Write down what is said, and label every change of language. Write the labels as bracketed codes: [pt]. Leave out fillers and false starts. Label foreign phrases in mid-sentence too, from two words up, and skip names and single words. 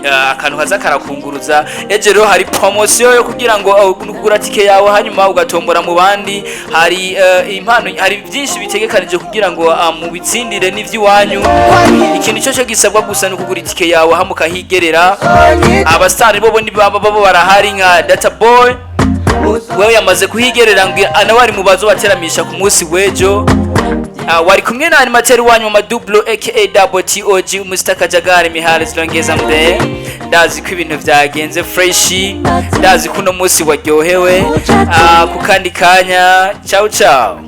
[rn] akantu kaza karakunguruza ejo rero hari promotion yo kugira ngo ugura tike yawe hanyuma ugatombora mu bandi hari impano hari byinshi bitegekanije kugira ngo mu bitsindire n'ivy'iwanyu ikintu cyo gisabwa gusa no kugura tike yawe hamuka higerera abastari bo barahari nka Data Boy wewe yamaze kuhigerera ngo anawari mubazo bateramisha ku munsi wejo wari kumwe na animateur wanyu mu dublo aka WTOG Mustaka Jagari Mihari Zilongeza mbe ndazi ko ibintu byagenze fresh ndazi ko no munsi waryohewe ku kandi kanya [it] ciao ciao